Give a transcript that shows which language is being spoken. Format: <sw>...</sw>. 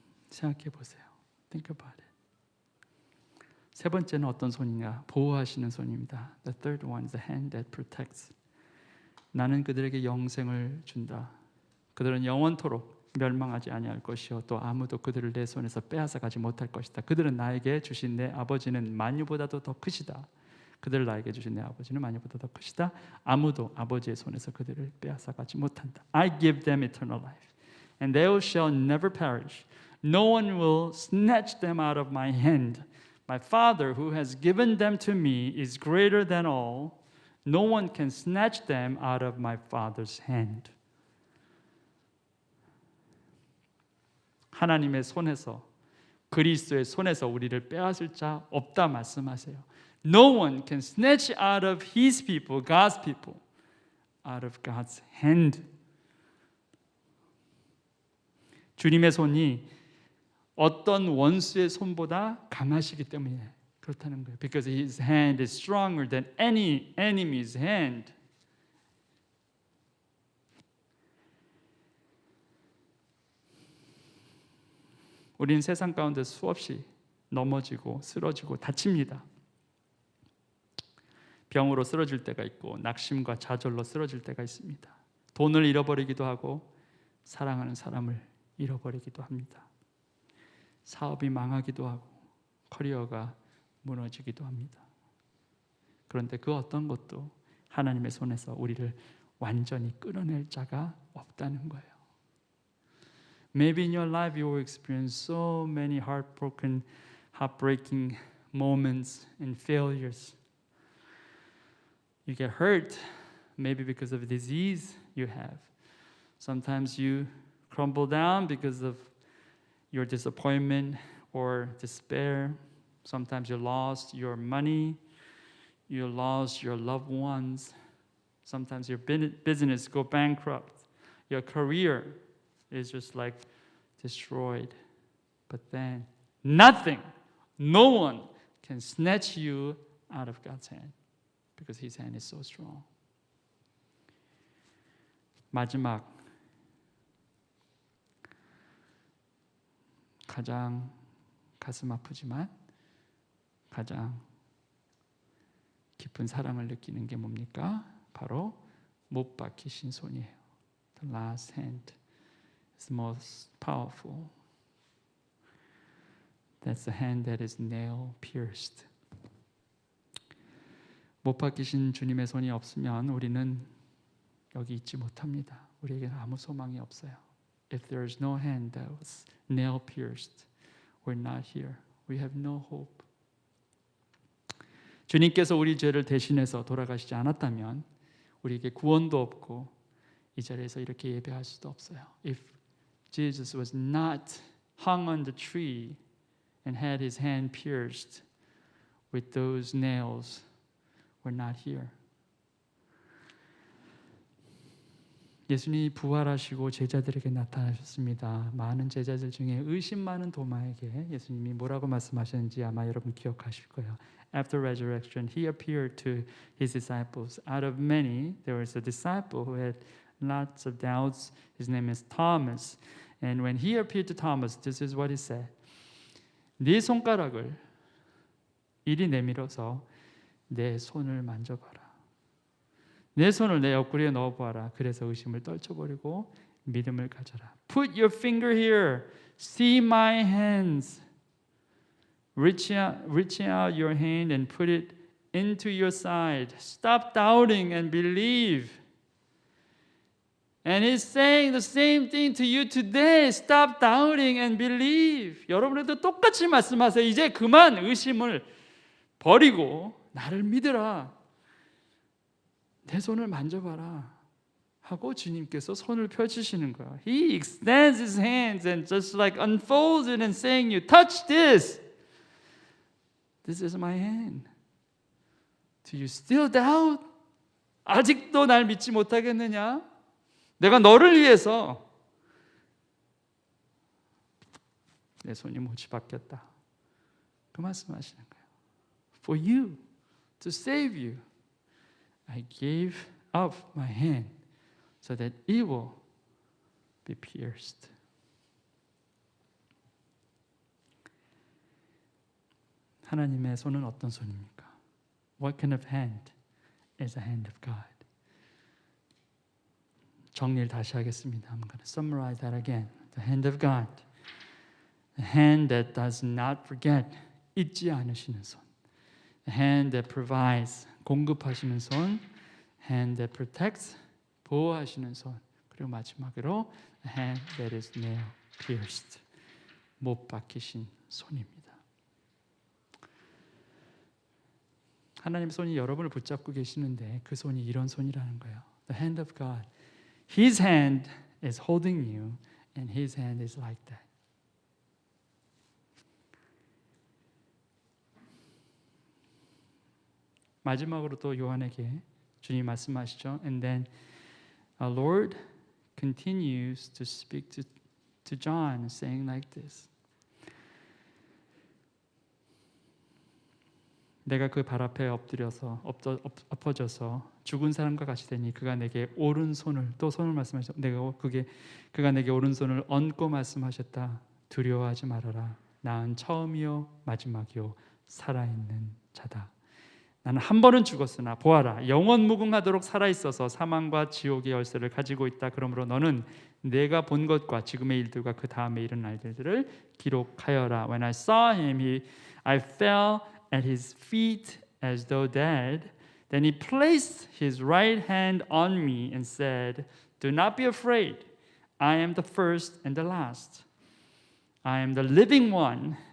<ko>생각해 보세요.</ko> <en>Think about it.</en> <ko>세 번째는 어떤 손이냐? 보호하시는 손입니다.</ko> <en>The third one is the hand that protects.</en> <ko>나는 그들에게 영생을 준다. 그들은 영원토록 멸망하지 아니할 것이요 또 아무도 그들을 내 손에서 빼앗아 가지 못할 것이다. 그들은 나에게 주신 내 아버지는 만유보다도 더 크시다. 그들을 나에게 주신 내 아버지는 만유보다 더 크시다. 아무도 아버지의 손에서 그들을 빼앗아 가지 못한다.</ko> <en>I give them eternal life, and they shall never perish. No one will snatch them out of my hand. My Father who has given them to me is greater than all. No one can snatch them out of my Father's hand.</en> <ko>하나님의 손에서, 그리스도의 손에서 우리를 빼앗을 자 없다 말씀하세요.</ko> <en>No one can snatch out of His people, God's people, out of God's hand.</en> <ko>주님의 손이 어떤 원수의 손보다 강하시기 때문에 그렇다는 거예요.</ko> <en>Because His hand is stronger than any enemy's hand.</en> <ko>우리는 세상 가운데 수없이 넘어지고 쓰러지고 다칩니다. 병으로 쓰러질 때가 있고 낙심과 좌절로 쓰러질 때가 있습니다. 돈을 잃어버리기도 하고 사랑하는 사람을 잃어버리기도 합니다. 사업이 망하기도 하고 커리어가 무너지기도 합니다. 그런데 그 어떤 것도 하나님의 손에서 우리를 완전히 끌어낼 자가 없다는 거예요.</ko> <en>Maybe in your life you will experience so many heartbreaking moments and failures. You get hurt, maybe because of a disease you have. Sometimes you crumble down because of your disappointment or despair. Sometimes you lost your money, you lost your loved ones. Sometimes your business go bankrupt. Your career is just like destroyed. But then nothing, no one can snatch you out of God's hand because His hand is so strong.</en> <ko>마지막 가장 가슴 아프지만 가장 깊은 사랑을 느끼는 게 뭡니까? 바로 못 박히신 손이에요.</ko> <en>The last hand is the most powerful. That's the hand that is nail pierced.</en> <ko>못 박히신 주님의 손이 없으면 우리는 여기 있지 못합니다. 우리에게 아무 소망이 없어요.</ko> <en>If there is no hand that was nail pierced, we're not here. We have no hope.</en> <ko>주님께서 우리 죄를 대신해서 돌아가시지 않았다면 우리에게 구원도 없고 이 자리에서 이렇게 예배할 수도 없어요.</ko> <en>If Jesus was not hung on the tree and had his hand pierced with those nails, we're not here.</en> <ko>예수님이 부활하시고 제자들에게 나타나셨습니다. 많은 제자들 중에 의심 많은 도마에게 예수님이 뭐라고 말씀하셨는지 아마 여러분 기억하실 거예요.</ko> <en>After resurrection, he appeared to his disciples. Out of many, there was a disciple who had lots of doubts. His name is Thomas. And when he appeared to Thomas, this is what he said.</en> <ko>네 손가락을 이리 내밀어서 내 손을 만져봐라. 내 손을 내 옆구리에 넣어보아라. 그래서 의심을 떨쳐버리고 믿음을 가져라.</ko> <en>Put your finger here. See my hands. Reach out your hand and put it into your side. Stop doubting and believe. And he's saying the same thing to you today. Stop doubting and believe.</en> <ko>여러분들도 똑같이 말씀하세요. 이제 그만 의심을 버리고 나를 믿으라. 내 손을 만져봐라 하고 주님께서 손을 펼치시는 거예요.</ko> <en>He extends his hands and just like unfolds it and saying, "You touch this. This is my hand. Do you still doubt?</en> <ko>아직도 날 믿지 못하겠느냐? 내가 너를 위해서 내 손이 못이 바뀌었다." 그 말씀하시는 거예요.</ko> <en>For you, to save you, I gave up my hand so that it will be pierced.</en> <ko>하나님의 손은 어떤 손입니까?</ko> <en>What kind of hand is the hand of God?</en> <ko>정리를 다시 하겠습니다.</ko> <en>I'm going to summarize that again. The hand of God. The hand that does not forget.</en> <ko>잊지 않으시는 손.</ko> <en>The hand that provides.</en> <ko>공급하시는 손.</ko> <en>Hand that protects.</en> <ko>보호하시는 손. 그리고 마지막으로</ko> <en>the hand that is nail pierced.</en> <ko>못 박히신 손입니다. 하나님의 손이 여러분을 붙잡고 계시는데 그 손이 이런 손이라는 거예요.</ko> <en>The hand of God. His hand is holding you and His hand is like that.</en> <ko>마지막으로 또 요한에게 주님 말씀하시죠.</ko> <en>And then our Lord continues to speak to John saying like this.</en> <ko>내가 그 발 앞에 엎어져서 죽은 사람과 같이 되니 그가 내게 오른손을 또 손을 말씀하셨. 그가 내게 오른손을 얹고 말씀하셨다. 두려워하지 말아라. 나는 처음이요 마지막이요 살아있는 자다. 나는 한 번은 죽었으나 보아라 영원 무궁하도록 살아있어서 사망과 지옥의 열쇠를 가지고 있다. 그러므로 너는 내가 본 것과 지금의 일들과 그 다음에 일어날 일들을 기록하여라.</ko> <en>When I saw him, I fell at his feet as though dead. Then he placed his right hand on me and said, Do not be afraid. I am the first and the last. I am the living one.</en>